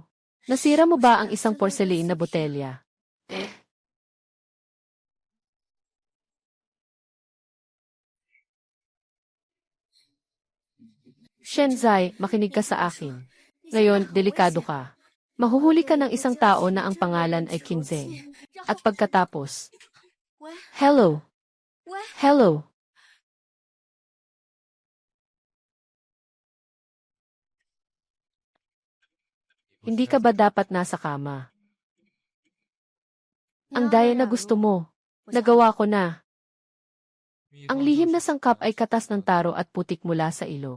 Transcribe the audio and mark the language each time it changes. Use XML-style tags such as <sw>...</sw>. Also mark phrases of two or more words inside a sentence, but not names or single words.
<tl>Nasira mo ba ang isang porcelain na botelya? Shenzai, makinig ka sa akin. Ngayon, delikado ka. Mahuhuli ka ng isang tao na ang pangalan ay Kinzeng. At pagkatapos,</tl> <zh>喂</zh> <en>hello,</en> <zh>喂，</zh> <en>hello.</en> <tl>Hindi ka ba dapat nasa kama? Ang daya na gusto mo. Nagawa ko na. Ang lihim na sangkap ay katas ng taro at putik mula sa ilog.</tl>